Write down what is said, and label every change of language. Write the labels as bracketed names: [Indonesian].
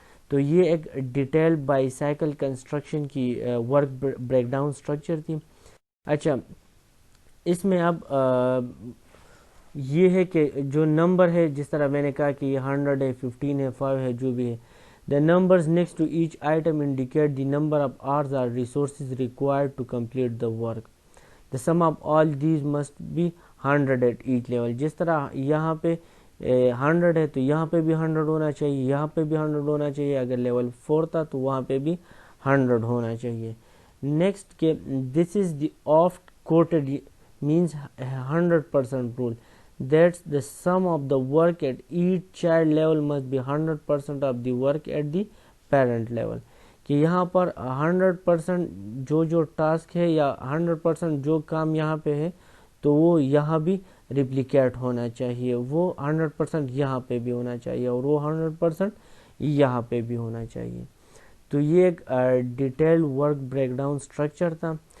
[Urdu] تو یہ ایک ڈیٹیل بائی سائیکل کنسٹرکشن کی ورک بریک ڈاؤن اسٹرکچر تھی. اچھا، اس میں اب یہ ہے کہ جو نمبر ہے جس طرح میں نے کہا کہ یہ 100 ہے، 15 ہے، 5 ہے، جو بھی ہے. [English] The numbers next to each item indicate the number of hours or resources required to complete the work. The sum of all these must be 100 at each level. [Urdu] جس طرح یہاں پہ 100 ہے تو یہاں پہ بھی 100 ہونا چاہیے، یہاں پہ بھی 100 ہونا چاہیے. اگر لیول 4 تھا تو وہاں پہ بھی 100 ہونا چاہیے. نیکسٹ کہ [English] this is the oft quoted means 100% rule. That's the sum of the work at each child level must be 100% of the work at the parent level. [Urdu] کہ یہاں پر 100% جو ٹاسک ہے یا 100% جو کام یہاں پہ ہے تو وہ یہاں بھی ریپلیکیٹ ہونا چاہیے، وہ 100% یہاں پہ بھی ہونا چاہیے اور وہ 100% یہاں پہ بھی ہونا چاہیے. تو یہ ایک detail work break down structure تھا.